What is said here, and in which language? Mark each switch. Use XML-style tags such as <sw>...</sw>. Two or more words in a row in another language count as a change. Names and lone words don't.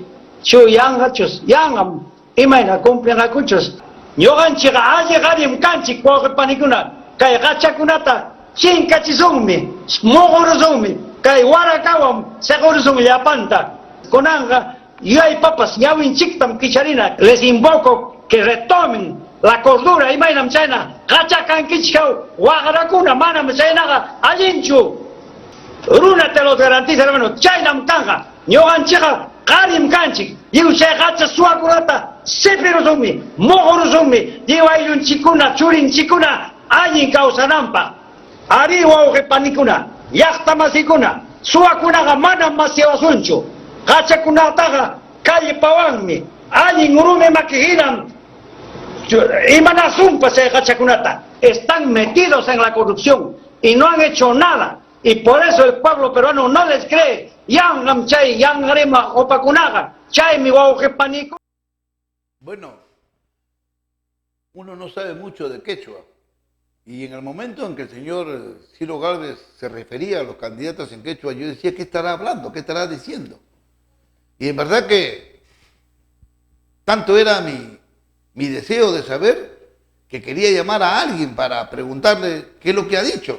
<qu>Chu yanqachus yanqam imayna cumplinqakuchus. Ñuqanchikqa alliqarim kanchik wawqi panikuna kay qachakunata chinkachisungmi muqurusungmi kay warakawan segurusun llapanta. Kunanqa yuyaypapas ñawinchiktam kicharina.</qu> <es>Les invoco que retomen la cordura</es> <qu>imaynam chayna qachakankichkaw waqrakuna manam chaynaqa allinchu.</qu> <es>Runa te lo garantiza, hermano.</es> <qu>Chaynam kanqa ñuqanchikqa qarim kanchik chay qacha suwakunata sipirusungmi muqurusungmi diwayllunchikuna churinchikuna allin kawsananpaq. Ari wawqi panikuna llaqtamasikuna suwakunaqa manam masiwasunchu. Qachakunataqa kallpawanmi allin urumi makihinan imanasumpas chay qachakunata.</qu> <es>Están metidos en la corrupción y no han hecho nada. Y por eso el pueblo peruano no les cree.</es> <qu>Yangam chay, yangarema opakunaga, chay mi wawqi paniku.</qu> <es>Bueno, uno no sabe mucho de quechua. Y en el momento en que el señor Ciro Gálvez se refería a los candidatos en quechua, yo decía, ¿qué estará hablando? ¿Qué estará diciendo? Y en verdad que tanto era mi deseo de saber que quería llamar a alguien para preguntarle qué es lo que ha dicho.</es>